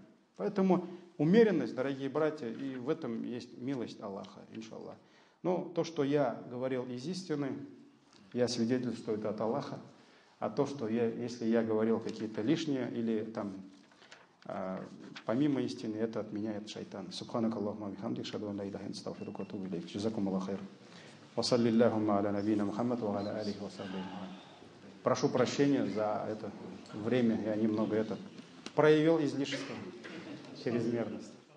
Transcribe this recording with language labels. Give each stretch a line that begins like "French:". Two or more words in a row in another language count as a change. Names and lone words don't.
Russian: Поэтому умеренность, дорогие братья, и в этом есть милость Аллаха, иншаллах. Но то, что я говорил из истины, я свидетельствую это от Аллаха. А то, что если я говорил какие-то лишние или там помимо истины, это отменяет шайтан.
Arabic: سبحانك اللهم بحمدك، أشهد أن لا إله إلا أنت، أستغفرك وأتوب إليك. جزاكم الله خير. وصل اللهم على نبينا محمد وعلى آله وصحبه.
Russian: Прошу прощения за это время, я немного проявил излишество, чрезмерность.